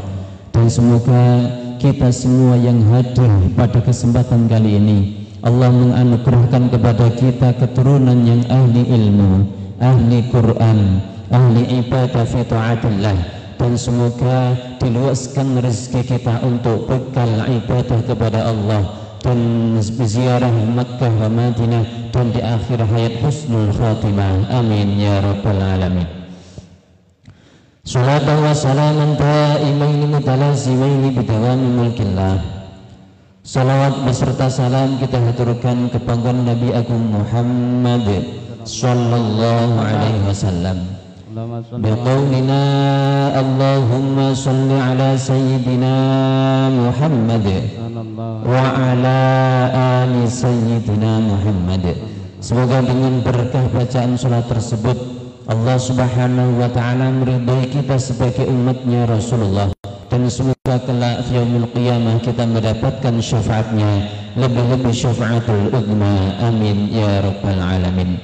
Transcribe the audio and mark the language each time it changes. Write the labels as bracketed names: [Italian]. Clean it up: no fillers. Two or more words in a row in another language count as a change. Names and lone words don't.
[Indonesian] Dan semoga kita semua yang hadir pada kesempatan kali ini Allah menganugerahkan kepada kita keturunan yang ahli ilmu, ahli Quran, ahli ibadah [Arabic] في طاعة الله, [Indonesian] dan semoga diluaskan rezeki kita untuk bekal ibadah kepada Allah dan ziarah [Arabic] مكة ومدينة, [Indonesian] dan di akhir hayat [Arabic] حسن الخاتمة. آمين يا رب العالمين. صلاةً وسلامًا دائمين متلازمين بدوام ملك الله. [Indonesian] Salawat beserta salam kita haturkan kepada Nabi Agung Muhammad [Arabic] صلى الله عليه وسلم. بقولنا اللهم صل على سيدنا محمد وعلى آل سيدنا محمد. [Indonesian] Semoga dengan berkah bacaan salat tersebut [Arabic] الله سبحانه وتعالى [Indonesian] meridhai kita sebagai umatnya Rasulullah, dan semoga kelak [Arabic] يوم القيامة [Indonesian] kita mendapatkan syafaatnya, lebih-lebih [Arabic] الشفاعة العظمى. آمين يا رب العالمين.